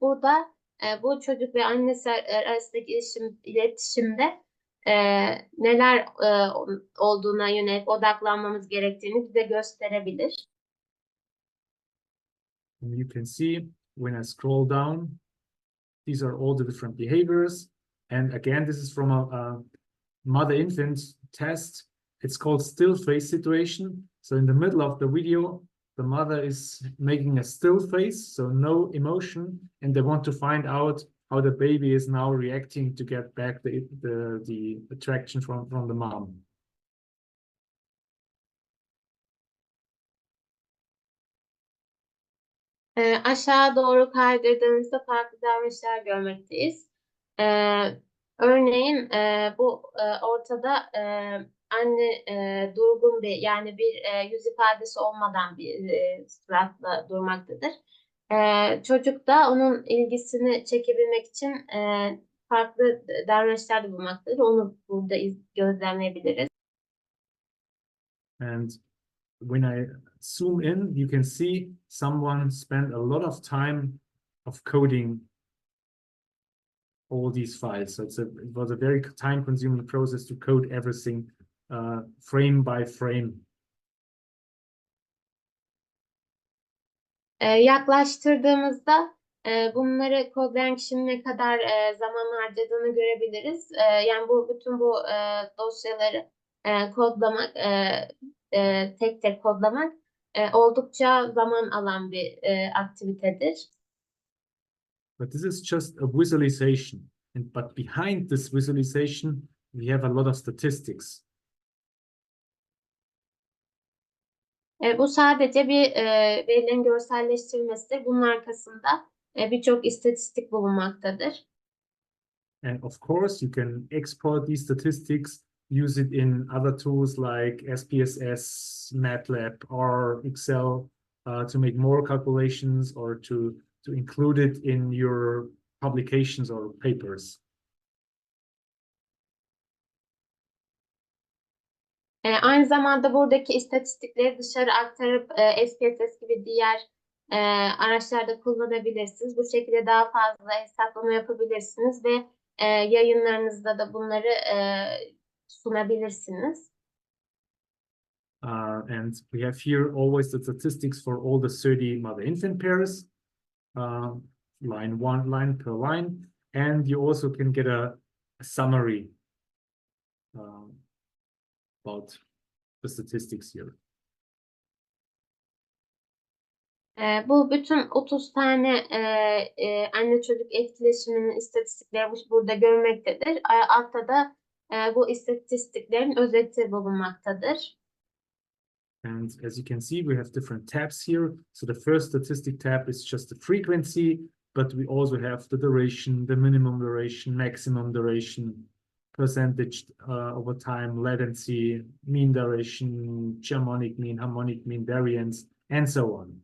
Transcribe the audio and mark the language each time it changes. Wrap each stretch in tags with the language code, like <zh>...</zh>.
<tr>Burada bu çocuk ve annesi arasındaki iletişimde neler olduğuna yönelik odaklanmamız gerektiğini bize gösterebilir.</tr> <en>And you can see when I scroll down, these are all the different behaviors. And again, this is from a mother-infant test. It's called still face situation. So in the middle of the video, the mother is making a still face, so no emotion, and they want to find out how the baby is now reacting to get back the attraction from the mom.</en> <tr>Aşağı doğru kaydırdığımızda farklı davranışlar görmekteyiz. Örneğin bu ortada anne durgun yani bir yüz ifadesi olmadan bir suratla durmaktadır. Çocuk da onun ilgisini çekebilmek için farklı davranışlarda bulunmaktadır. Onu burada gözlemleyebiliriz.</tr> <en>And when I zoom in, you can see someone spent a lot of time of coding all these files. So it was a very time-consuming process to code everything frame by frame.</en> <tr>Yaklaştırdığımızda bunları kodlayan kişinin ne kadar zaman harcadığını görebiliriz. Yani bütün bu dosyaları kodlamak, tek tek kodlamak oldukça zaman alan bir aktivitedir.</tr> <en>But this is just a visualization. But behind this visualization, we have a lot of statistics.</en> <tr>Bu sadece bir verilerin görselleştirilmesidir. Bunun arkasında birçok istatistik bulunmaktadır.</tr> <en>And of course, you can export these statistics use it in other tools like SPSS, MATLAB, or Excel to make more calculations or to include it in your publications or papers.</en> <tr>Aynı zamanda buradaki istatistikleri dışarı aktarıp SPSS gibi diğer araçlarda kullanabilirsiniz. Bu şekilde daha fazla hesaplama yapabilirsiniz ve yayınlarınızda da bunları sunabilirsiniz.</tr> <en>And we have here always the statistics for all the 30 mother-infant pairs, line per line, and you also can get a summary about the statistics here.</en> <tr>Bu bütün 30 tane anne çocuk etkileşiminin istatistikleri burada görmektedir. Altta da bu istatistiklerin özeti bulunmaktadır.</tr> <en>And as you can see, we have different tabs here. So the first statistic tab is just the frequency, but we also have the duration, the minimum duration, maximum duration, percentage over time, latency, mean duration, harmonic mean, variance, and so on.</en>